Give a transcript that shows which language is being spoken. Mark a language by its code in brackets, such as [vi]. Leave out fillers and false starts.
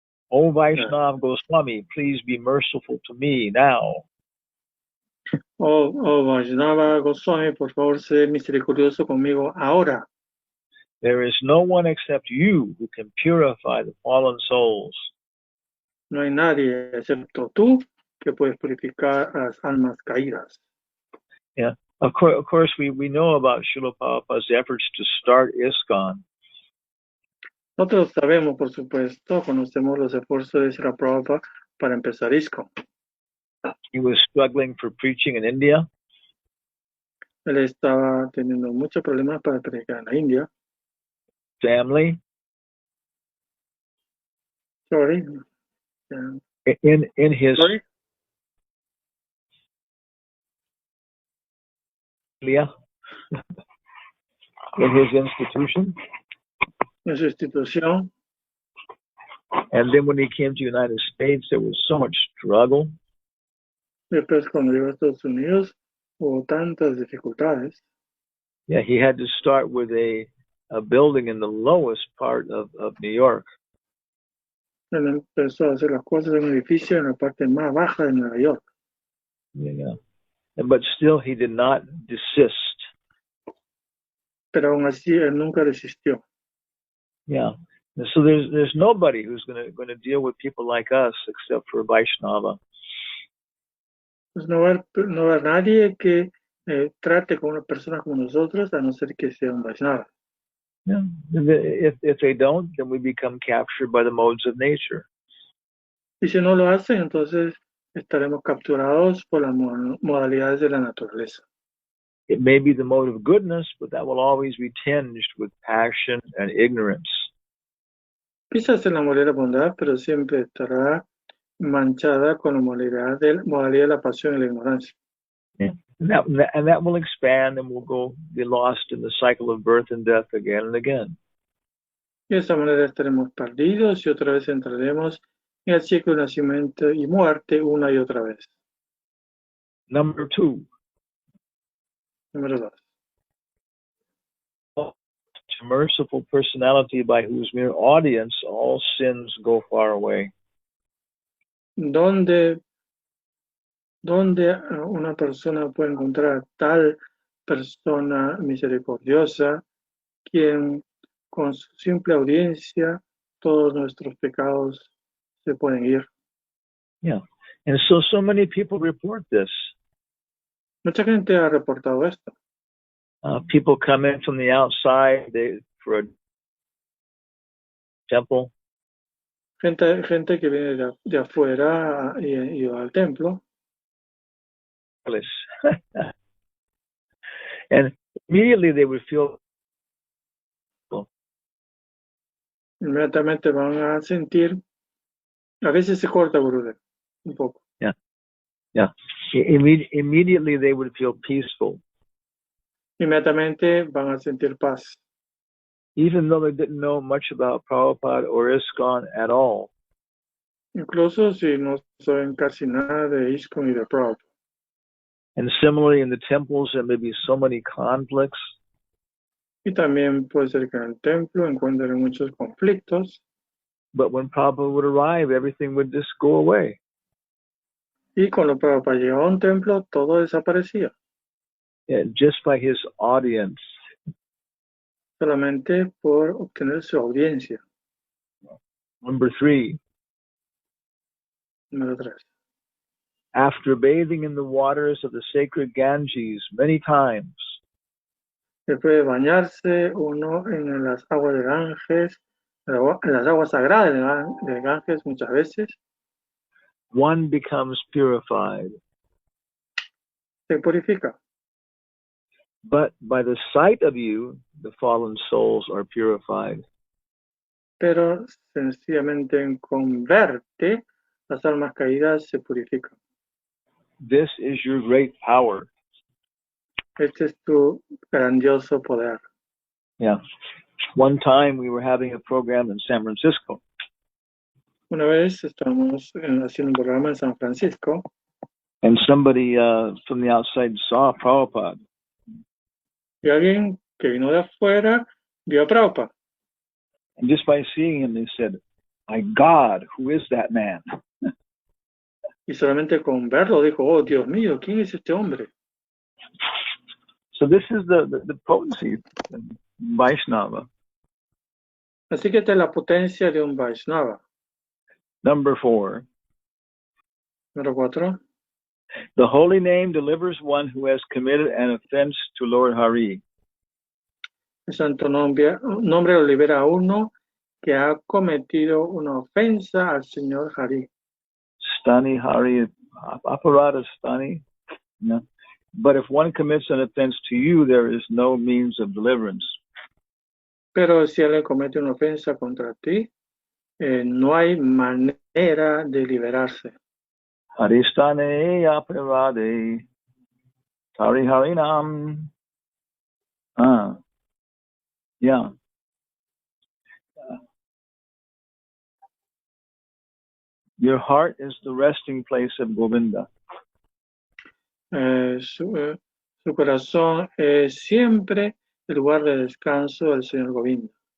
[en] O Vaishnav Goswami, please be merciful to me now. [es] Oh Vaishnava Goswami, por favor, sé misericordioso conmigo ahora. [en] There is no one except you who can purify the fallen souls. [es] No hay nadie excepto tú que puedes purificar a las almas caídas. [en] Yeah. Of course, we know about Srila Prabhupada's efforts to start ISKCON. [es] Nosotros sabemos, por supuesto, conocemos los esfuerzos de Srila Prabhupada para empezar ISKCON. [en] He was struggling for preaching in India. [es] Él estaba teniendo muchos problemas para predicar en la India. [en] Family. Sorry. In his Sorry. in his institution. [es] En su institución. [en] And then when he came to the United States, there was so much struggle. [es] Después, cuando llegó a Estados Unidos, hubo tantas dificultades. [en] Yeah, he had to start with a building in the lowest part of New York. [es] Él empezó a hacer las cosas en un edificio en la parte más baja de Nueva York. [en] Yeah. But still, he did not desist. [es] Pero aún así, él nunca desistió. [en] Yeah. So there's nobody who's going to deal with people like us except for Vaishnava. [es] Pues no va a haber nadie que trate con una persona como nosotros, a no ser que sea un Vaishnava. [en] Yeah. If they don't, then we become captured by the modes of nature. [es] Y si no lo hacen, entonces estaremos capturados por las modalidades de la naturaleza. [en] It may be the mode of goodness, but that will always be tinged with passion and ignorance. [es] Quizás en la modalidad de bondad, pero siempre estará manchada con la modalidad de la pasión y la ignorancia. [en] Yeah. And that will expand, and we'll be lost in the cycle of birth and death again and again. [es] Y de esa manera estaremos perdidos y otra vez entraremos en el ciclo de nacimiento y muerte una y otra vez. [en] Number 2. [es] Número 2. [en] Merciful personality by whose mere audience all sins go far away. [es] ¿Dónde una persona puede encontrar tal persona misericordiosa, quien con su simple audiencia todos nuestros pecados se pueden ir? [en] Yeah. And so many people report this. [es] Mucha gente ha reportado esto. [en] People come in from the outside for a temple. [es] Gente que viene de afuera y va al templo. [en] And immediately they would feel. [es] Inmediatamente van a sentir, a veces se corta, Gurudev, un poco. [en] Yeah. Immediately they would feel peaceful. [es] Inmediatamente van a sentir paz. [en] Even though they didn't know much about Prabhupada or ISKCON at all. [es] Incluso si no saben casi nada de ISKCON y de Prabhupada. [en] And similarly in the temples there may be so many conflicts. [es] Y también puede ser que en el templo encuentren muchos conflictos. [en] But when Prabhupada would arrive, everything would just go away. [es] Y cuando Prabhupada llegaba a un templo, todo desaparecía. [en] Yeah, just by his audience. [es] Solamente por obtener su audiencia. [en] Number 3. [es] Número 3. [en] After bathing in the waters of the sacred Ganges many times. [es] Después de bañarse uno en las aguas de Ganges, en las aguas sagradas de Ganges muchas veces, [en] one becomes purified. [es] Se purifica. [en] But by the sight of you, the fallen souls are purified. [es] Pero sencillamente con verte, las almas caídas se purifican. [en] This is your great power. [es] Este es tu grandioso poder. [en] Yeah. One time we were having a program in San Francisco. [es] Una vez estábamos haciendo un programa en San Francisco. [en] And somebody from the outside saw Prabhupada. [es] Y alguien que vino de afuera vio a Prabhupada. [en] And just by seeing him, they said, my God, who is that man? [es] Y solamente con verlo dijo, oh Dios mío, ¿quién es este hombre? [en] So this is the potency of Vaishnava. [es] Así que esta es la potencia de un Vaishnava. [en] Number 4. [es] Número 4. [en] The holy name delivers one who has committed an offense to Lord Hari. [es] El santo nombre lo libera a uno que ha cometido una ofensa al Señor Hari. [bn] Stani Hari, aparada stani. No. [en] But if one commits an offense to you, there is no means of deliverance. [es] Pero si alguien comete una ofensa contra ti, no hay manera de liberarse. [bn] Haristane aparade. Hari Harinam. [en] Yeah. Your heart is the resting place of Govinda. [es] Su corazón es siempre el lugar de descanso del Señor Govinda.